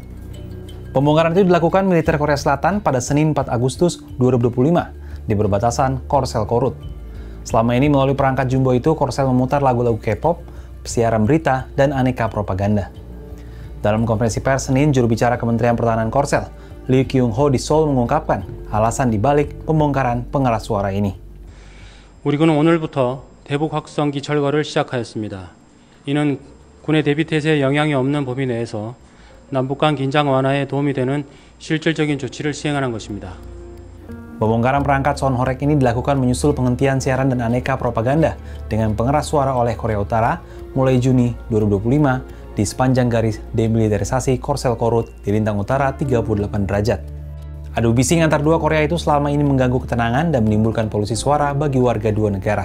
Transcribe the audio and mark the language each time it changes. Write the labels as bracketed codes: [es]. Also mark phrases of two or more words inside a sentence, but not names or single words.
[id] Pembongkaran itu dilakukan militer Korea Selatan pada Senin 4 Agustus 2025 di perbatasan Korsel-Korut. Selama ini melalui perangkat jumbo itu, Korsel memutar lagu-lagu K-pop, siaran berita, dan aneka propaganda. Dalam konferensi pers Senin, juru bicara Kementerian Pertahanan Korsel, Lee Kyung-ho di Seoul mengungkapkan alasan dibalik pembongkaran pengeras suara ini. [ko] 우리 군은 오늘부터 대북 확성기 철거를 시작하였습니다. 이는 군의 대비 태세에 영향이 없는 범위 내에서 남북 간 긴장 완화에 도움이 되는 실질적인 조치를 시행하는 것입니다. [id] Pembongkaran perangkat sound horeg ini dilakukan menyusul penghentian siaran dan aneka propaganda dengan pengeras suara oleh Korea Utara mulai Juni 2025 di sepanjang garis demilitarisasi Korsel-Korut di lintang utara 38 derajat. Adu bising antar dua Korea itu selama ini mengganggu ketenangan dan menimbulkan polusi suara bagi warga dua negara.